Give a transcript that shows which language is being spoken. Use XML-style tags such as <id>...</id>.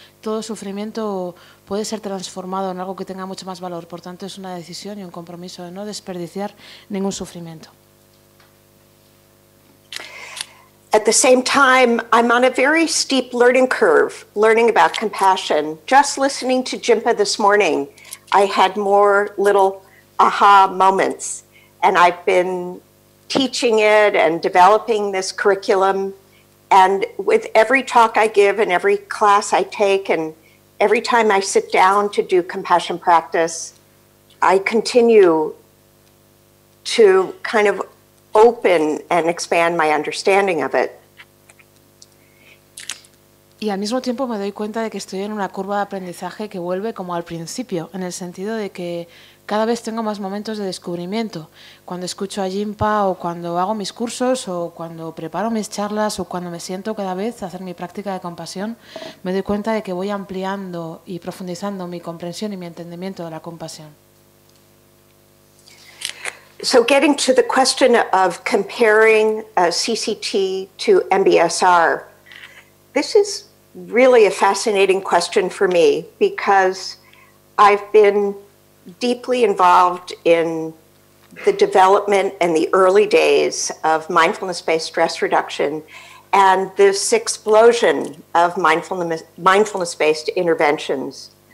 <es>Todo sufrimiento puede ser transformado en algo que tenga mucho más valor, por tanto es una decisión y un compromiso de no desperdiciar ningún sufrimiento.</es> <en>At the same time, I'm on a very steep learning curve, learning about compassion. Just listening to Jinpa this morning, I had more little aha moments. And I've been teaching it and developing this curriculum. And with every talk I give and every class I take and every time I sit down to do compassion practice, I continue to kind of open and expand my understanding of it.</en> <es>Y al mismo tiempo me doy cuenta de que estoy en una curva de aprendizaje que vuelve como al principio, en el sentido de que cada vez tengo más momentos de descubrimiento. Cuando escucho a Jinpa o cuando hago mis cursos o cuando preparo mis charlas o cuando me siento cada vez a hacer mi práctica de compasión, me doy cuenta de que voy ampliando y profundizando mi comprensión y mi entendimiento de la compasión.</es> <en>So getting to the question of comparing CCT to MBSR, this is really a fascinating question for me because I've been deeply involved in the development and the early days of mindfulness-based stress reduction and this explosion of mindfulness-based interventions.</en>